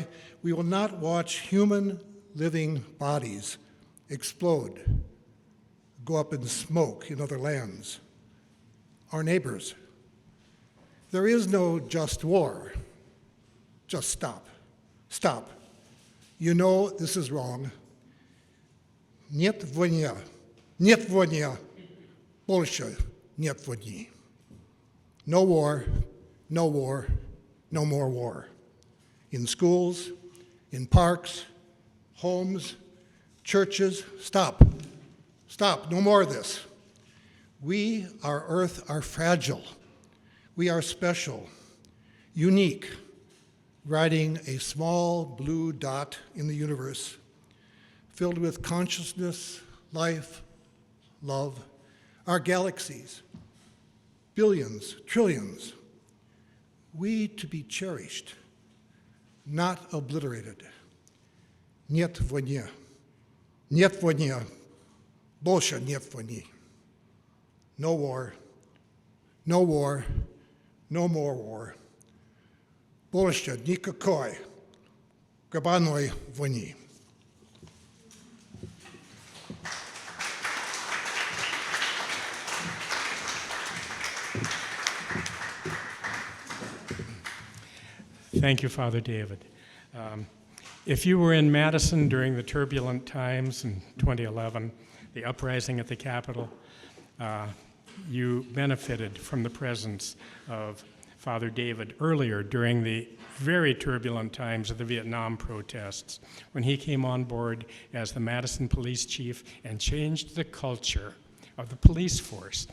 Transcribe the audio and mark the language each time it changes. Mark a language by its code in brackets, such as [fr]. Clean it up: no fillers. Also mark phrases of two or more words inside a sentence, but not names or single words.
[en] We will not watch human living bodies explode, go up in smoke in other lands. Our neighbors. There is no just war. Just stop. Stop. You know this is wrong. [ru] Нет войны. Нет войны. Больше нет войны. [en] No war, no war, no more war. In schools, in parks, homes, churches, stop. Stop, no more of this. We, our earth, are fragile. We are special, unique, riding a small blue dot in the universe, filled with consciousness, life, love, our galaxies, billions, trillions. We to be cherished, not obliterated. [ru] Нет войны. Нет войны. Больше нет войны. [en] No war. No war. No more war. [ru] Больше никакой глобальной войны. [en] Thank you, Father David. If you were in Madison during the turbulent times in 2011, the uprising at the Capitol, you benefited from the presence of Father David earlier during the very turbulent times of the Vietnam protests, when he came on board as the Madison police chief and changed the culture of the police force.